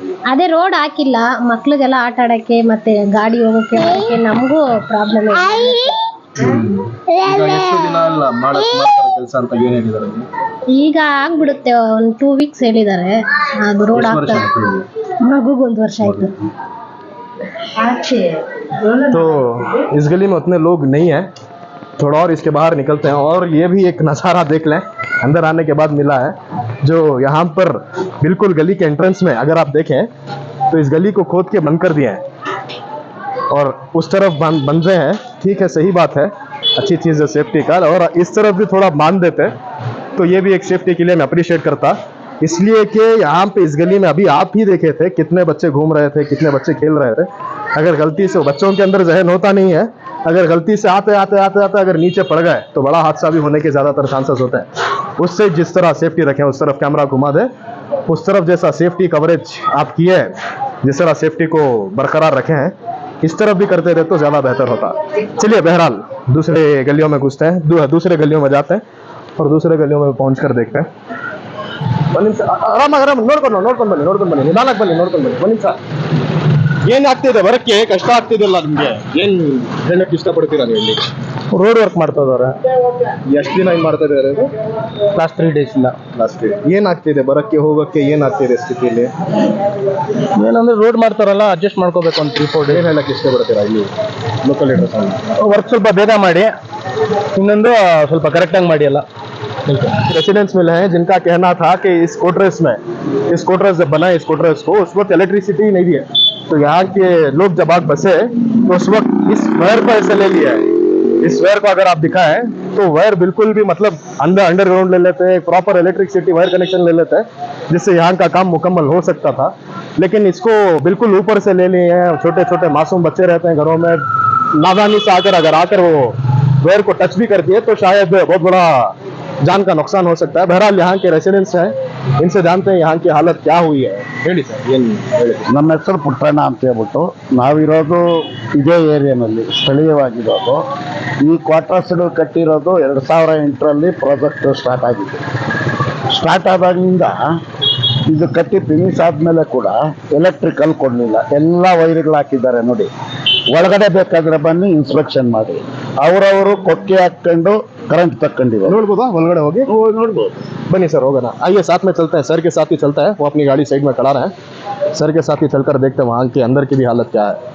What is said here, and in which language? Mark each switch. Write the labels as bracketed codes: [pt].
[kn] ಅದೇ ರೋಡ್ ಹಾಕಿಲ್ಲ, ಮಕ್ಳಿಗೆಲ್ಲ ಆಟ ಆಡಕ್ಕೆ ಮತ್ತೆ ಗಾಡಿ ಹೋಗಕ್ಕೆ ನಮಗೂ ಪ್ರಾಬ್ಲಮ್ ಇದೆ. ಕೆಲಸ ಅಂತ ಏನ್ ಹೇಳಿದಾರೆ? ಈಗ ಆಗ್ಬಿಡುತ್ತೆ, ಒಂದು 2 weeks ಹೇಳಿದ್ದಾರೆ. ಅದು ರೋಡ್ ಆಗ್ತಾರೆ. ಮಗುಗೆ 1 ವರ್ಷ ಆಯ್ತು. [hi] तो इस गली में उतने लोग नहीं है, थोड़ा और इसके बाहर निकलते हैं और ये भी एक नज़ारा देख लें अंदर आने के बाद मिला है, जो यहाँ पर बिल्कुल गली के एंट्रेंस में अगर आप देखें तो इस गली को खोद के बंद कर दिए हैं और उस तरफ बंद रहे हैं। ठीक है, सही बात है, अच्छी चीज़ है सेफ्टी का, और इस तरफ भी थोड़ा बांध देते तो ये भी एक सेफ्टी के लिए मैं अप्रिशिएट करता, इसलिए कि यहाँ पे इस गली में अभी आप ही देखे थे कितने बच्चे घूम रहे थे, कितने बच्चे खेल रहे थे। अगर गलती से बच्चों के अंदर जहन होता नहीं है, अगर गलती से आते आते अगर नीचे पड़ गए तो बड़ा हादसा भी होने के ज़्यादातर चांसेस होते हैं। उससे जिस तरह सेफ्टी रखें, उस तरफ कैमरा घुमा दें, उस तरफ जैसा सेफ्टी कवरेज आप किए हैं, जिस तरह सेफ्टी को बरकरार रखे हैं, इस तरफ भी करते रहे तो ज़्यादा बेहतर होता। चलिए बहरहाल दूसरे गलियों में घुसते हैं, दूसरे गलियों में जाते हैं और दूसरे गलियों में पहुँच कर देखते हैं। [kn] ಆರಾಮ ನೋಡ್ಕೊಂಡು ಬನ್ನಿ ನಿಧಾನಕ್ಕೆ ಬನ್ನಿ, ನೋಡ್ಕೊಂಡು ಬನ್ನಿ. ಒಂದು ನಿಮಿಷ. ಏನಾಗ್ತಿದೆ ಬರಕ್ಕೆ? ಕಷ್ಟ ಆಗ್ತಿದೆಯಲ್ಲ ನಿಮ್ಗೆ? ಏನ್ ಹೇಳಕ್ ಇಷ್ಟಪಡ್ತೀರಾ ನೀವು? ಇಲ್ಲಿ ರೋಡ್ ವರ್ಕ್ ಮಾಡ್ತಾ ಇದಾರೆ. ಎಷ್ಟು ದಿನ ಹಿಂಗ್ ಮಾಡ್ತಾ ಇದಾರೆ? ಲಾಸ್ಟ್ 3 days ಇಲ್ಲ. ಏನಾಗ್ತಿದೆ ಬರಕ್ಕೆ ಹೋಗಕ್ಕೆ? ಏನಾಗ್ತಿದೆ ಸ್ಥಿತಿಯಲ್ಲಿ? ಏನಂದ್ರೆ ರೋಡ್ ಮಾಡ್ತಾರಲ್ಲ, ಅಡ್ಜಸ್ಟ್ ಮಾಡ್ಕೋಬೇಕು ಅಂತ 3-4 days. ಏನ್ ಹೇಳಕ್ ಇಷ್ಟಪಡ್ತೀರಾ ಇಲ್ಲಿ ಲೋಕಲ್ ಲೀಡರ್ಸ್? ವರ್ಕ್ ಸ್ವಲ್ಪ ಬೇಗ ಮಾಡಿ, ಇನ್ನೊಂದು ಸ್ವಲ್ಪ ಕರೆಕ್ಟಾಗಿ ಮಾಡಿ ಎಲ್ಲ. [hi] रेसिडेंट्स मिले हैं जिनका कहना था कि इस कोटरेस जब बना इस कोटरेस को, उस वक्त इलेक्ट्रिसिटी नहीं थी, तो यहाँ के लोग जब आग बसे तो उस वक्त इस वायर को ऐसे ले लिया है। इस वायर को अगर आप दिखाएं तो वायर बिल्कुल भी मतलब अंडरग्राउंड ले लेते हैं, प्रॉपर इलेक्ट्रिसिटी वायर कनेक्शन ले लेते हैं, जिससे यहाँ का काम मुकम्मल हो सकता था। लेकिन इसको बिल्कुल ऊपर से ले लिए हैं। छोटे छोटे मासूम बच्चे रहते हैं घरों में, नादानी से अगर आकर वो वायर को टच भी कर दिए तो शायद बहुत बड़ा जान का नुकसान हो सकता है। बहरहाल यहाँ के रेसिडेंट्स हैं, इनसे जानते हैं यहाँ की हालत क्या हुई है। [kn] ಹೇಳಿ ಸರ್, ಏನು ಹೇಳಿ? ನಮ್ಮ ಹೆಸರು ಪುಟ್ಟಣ್ಣ ಅಂತ ಹೇಳ್ಬಿಟ್ಟು, ನಾವಿರೋದು ಇದೇ ಏರಿಯಾನಲ್ಲಿ ಸ್ಥಳೀಯವಾಗಿರೋದು. ಈ ಕ್ವಾರ್ಟರ್ಸ್ಗಳು ಕಟ್ಟಿರೋದು 2008ರಲ್ಲಿ ಪ್ರಾಜೆಕ್ಟ್ ಸ್ಟಾರ್ಟ್ ಆಗಿದೆ. ಸ್ಟಾರ್ಟ್ ಆದಾಗಿಂದ ಇದು ಕಟ್ಟಿ ಫಿನಿಶ್ ಆದಮೇಲೆ ಕೂಡ ಎಲೆಕ್ಟ್ರಿಕಲ್ ಕೊಡಲಿಲ್ಲ. ಎಲ್ಲ ವೈರ್ಗಳು ಹಾಕಿದ್ದಾರೆ ನೋಡಿ. ಒಳಗಡೆ ಬೇಕಾದ್ರೆ ಬನ್ನಿ ಇನ್ಸ್ಪೆಕ್ಷನ್ ಮಾಡಿ. ಅವರವರು ಕೊಕ್ಕೆ ಹಾಕೊಂಡು करंट तक्कंडिದ್ದಾರೆ. ನೋಡ್ಬೋದಾ ಒಳಗಡೆ ಹೋಗಿ? ನೋಡ್ಬೋದು. [hi] बनी सर, होगा ना? आइए साथ में चलते हैं, सर के साथ ही चलता है, वो अपनी गाड़ी साइड में खड़ा रहे हैं, सर के साथ ही चलकर देखते हैं वहाँ के अंदर की भी हालत क्या है.